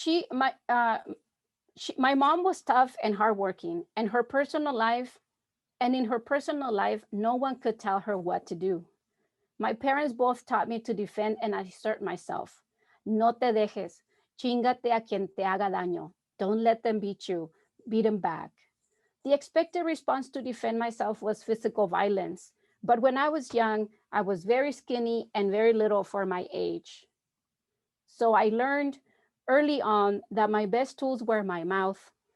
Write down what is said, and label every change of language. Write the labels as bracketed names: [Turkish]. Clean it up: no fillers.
[English] My mom was tough and hardworking, and in her personal life, no one could tell her what to do. My parents both taught me to defend and assert myself. [Spanish] No te dejes, chingate a quien te haga daño. [English] Don't let them beat you, beat them back. The expected response to defend myself was physical violence. But when I was young, I was very skinny and very little for my age. So I learned early on that my best tools were my mouth,